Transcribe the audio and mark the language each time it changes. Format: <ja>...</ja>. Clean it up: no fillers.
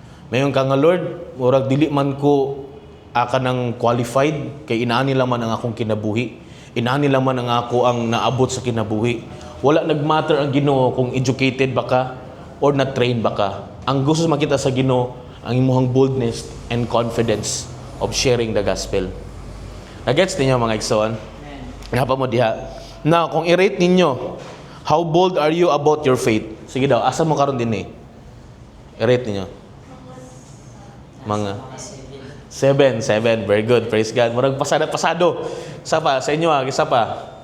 <ceb>Mayon ka nga Lord, murag dili man ko kanang qualified kay inaani lang man ang akong kinabuhi. Inaani lang man ang ako ang naabot sa kinabuhi. Wala nagmatter ang Ginoo kung educated ba ka or na-train ba ka. Ang gusto makita sa Ginoo ang imong</ceb> <en>boldness and confidence of sharing the gospel.</en> <ceb>Nagets ninyo mga igsoon? Nga pa mo diha.</ceb> <en>Now,</en> <ceb>kung i-rate ninyo,</ceb> <en>how bold are you about your faith?</en> <ceb>Sige daw, asa mo karon din i-rate ninyo. Mga 7. Very good. Praise God. Murag pasado. Isa pa, sa inyo isa pa.</ceb>